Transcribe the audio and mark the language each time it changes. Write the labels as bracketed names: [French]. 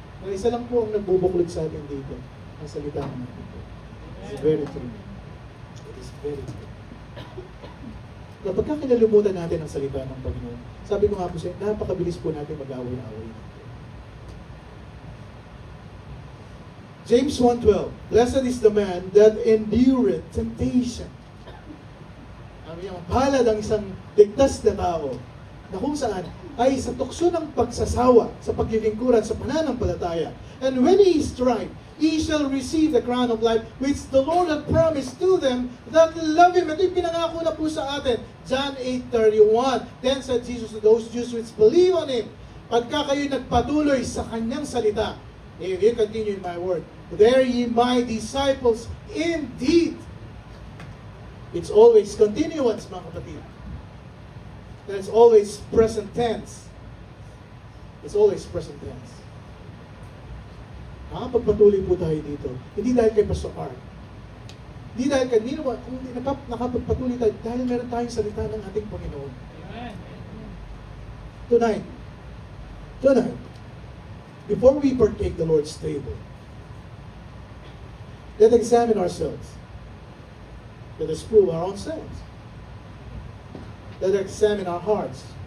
[Filipino] Isa lang po ang nagbubuklod sa atin dito, ang salita ng Panginoon. [English] It's very true. It is very true. [Filipino] Kapag kinalimutan natin ang salita ng Panginoon, sabi ko nga po siya, napakabilis po natin mag-away-away. [English] James 1:12, blessed is the man that endureth temptation. [Filipino] Ang palad ang isang ligtas na tao na kung saan ay sa tukso ng pagsasawa, sa paglilingkuran, sa pananampalataya. [English] And when he is tried, he shall receive the crown of life which the Lord had promised to them that love Him. [Filipino] Ito yung pinangako na po sa atin. John 8:31. [English] Then said Jesus to those Jews which believe on Him, [Filipino] pagka kayo nagpatuloy sa Kanyang salita, [English] if you continue in my word, there ye my disciples indeed. It's always continuance, [Filipino] mga kapatid. [English] It's always present tense. It's always present tense. [Filipino] Nakapagpatuloy po tayo dito. Hindi dahil kay Pastor Art. Hindi dahil kanino ba, kung hindi nakapagpatuloy tayo, dahil meron tayong salita ng ating Panginoon. Amen. [English] Tonight, before we partake the Lord's table, let's examine ourselves. Let us prove our own selves. Let us examine our hearts.